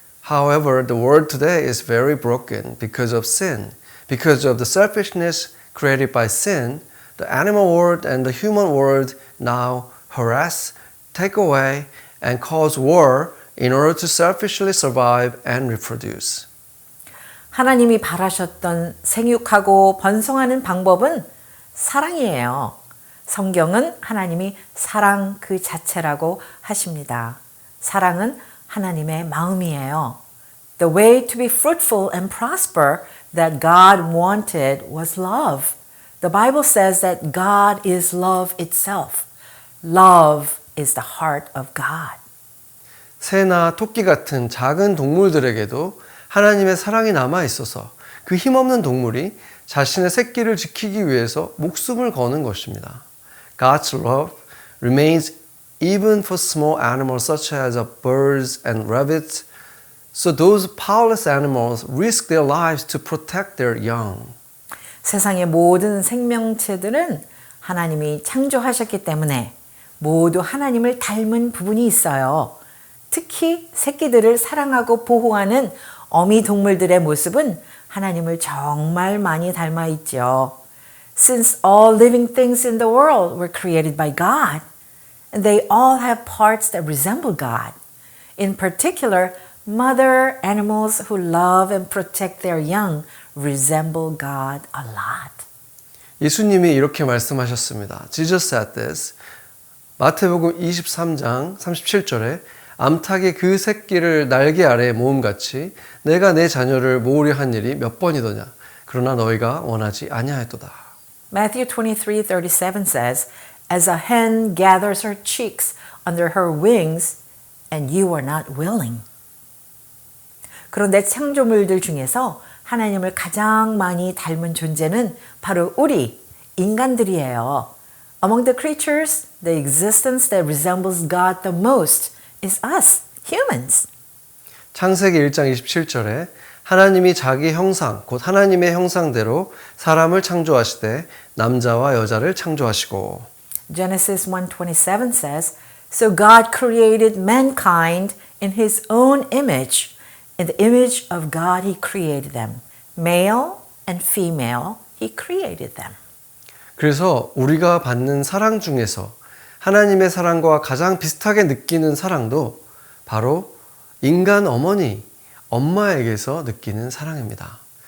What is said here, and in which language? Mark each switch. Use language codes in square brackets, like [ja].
[en] However, the world today is very broken because of sin. Because of the selfishness created by sin, the animal world and the human world now harass, take away, and cause war in order to selfishly survive and reproduce. [ko] 하나님이 바라셨던 생육하고 번성하는 방법은 사랑이에요. 성경은 하나님이 사랑 그 자체라고 하십니다. 사랑은 하나님의 마음이에요. [en] The way to be fruitful and prosper that God wanted was love. The Bible says that God is love itself. Love is the heart of God. [ko] 새나 토끼 같은 작은 동물들에게도 하나님의 사랑이 남아 있어서 그 힘없는 동물이 자신의 새끼를 지키기 위해서 목숨을 거는 것입니다. [en] God's love remains even for small animals such as birds and rabbits. So those powerless animals risk their lives to protect their young. [ko] 세상의 모든 생명체들은 하나님이 창조하셨기 때문에 모두 하나님을 닮은 부분이 있어요. 특히 새끼들을 사랑하고 보호하는 어미 동물들의 모습은 하나님을 정말 많이 닮아 있죠. [en] Since all living things in the world were created by God, and they all have parts that resemble God. In particular, mother animals who love and protect their young resemble God a lot. [ko] 예수님이 이렇게 말씀하셨습니다. [en] Jesus said this. [ko] 마태복음 23장 37절에 암탉이 그 새끼를 날개 아래에 모음같이 내가 내 자녀를 모으려 한 일이 몇 번이더냐. 그러나 너희가 원하지 아니하였도다. [en] Matthew 23:37 says, As a hen gathers her chicks under her wings, and you are not willing. [ko] 그런데 창조물들 중에서 하나님을 가장 많이 닮은 존재는 바로 우리 인간들이에요. [en] Among the creatures, the existence that resembles God the most is us, humans. [ko] 창세기 1장 27절에 하나님이 자기 형상, 곧 하나님의 형상대로 사람을 창조하시되 남자와 여자를 창조하시고 [en] Genesis 1:27 says, So God created mankind in his own image. In the image of God he created them. Male and female he created them. [ko] 그래서 우리가 받는 사랑 중에서 하나님의 사랑과 가장 비슷하게 느끼는 사랑도 바로 인간 어머니, 엄마에게서 느끼는 사랑입니다.